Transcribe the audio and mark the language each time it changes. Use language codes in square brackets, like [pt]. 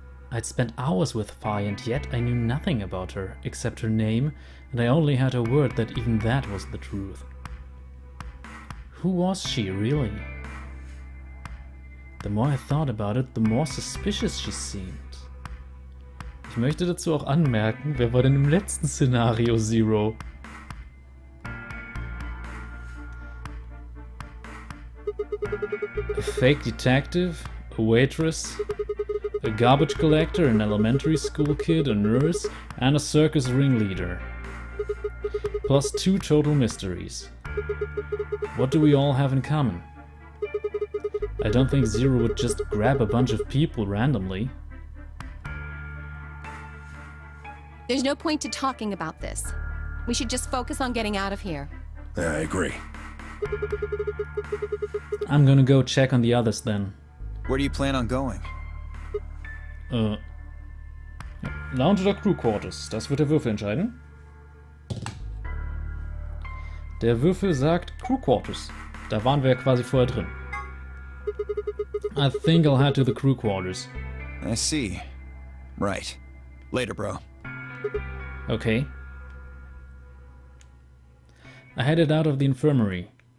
[en] I'd spent hours with Phi and yet I knew nothing about her, except her name, and I only had her word that even that was the truth. Who was she, really? The more I thought about it, the more suspicious she seemed. [de] Ich möchte dazu auch anmerken, wer war denn im letzten Szenario Zero? [en] A fake detective, a waitress, a garbage collector, an elementary school kid, a nurse, and a circus ringleader. Plus 2 total mysteries. What do we all have in common? I don't think Zero would just grab a bunch of people randomly. There's no point to talking about this. We should just focus on getting out of here. Yeah, I agree. I'm gonna go check on the others then. Where do you plan on going? [de] Lounge oder Crew Quarters? Das wird der Würfel entscheiden. Der Würfel sagt Crew Quarters. Da waren wir ja quasi vorher drin. [en] I think I'll head to the crew quarters. I see. Right. Later, bro. Okay. I headed out of the infirmary.